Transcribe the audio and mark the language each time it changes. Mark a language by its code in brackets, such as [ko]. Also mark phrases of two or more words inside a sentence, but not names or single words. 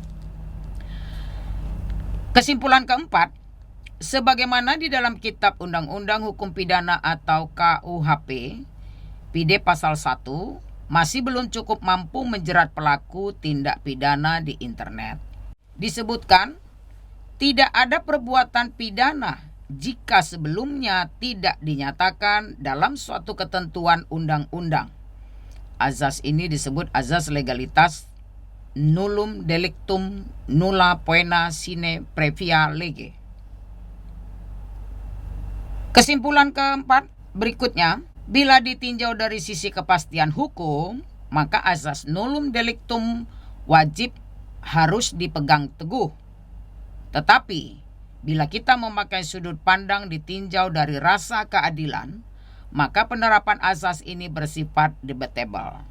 [id] Kesimpulan keempat, sebagaimana di dalam Kitab Undang-Undang Hukum Pidana atau KUHP, PD pasal 1 masih belum cukup mampu menjerat pelaku tindak pidana di internet. Disebutkan, tidak ada perbuatan pidana jika sebelumnya tidak dinyatakan dalam suatu ketentuan undang-undang. Azas ini disebut azas legalitas [la] nullum delictum nulla poena sine previa lege. [id] Kesimpulan keempat berikutnya, bila ditinjau dari sisi kepastian hukum, maka azas [la] nullum delictum [id] wajib harus dipegang teguh. Tetapi bila kita memakai sudut pandang ditinjau dari rasa keadilan, maka penerapan azas ini bersifat debatable.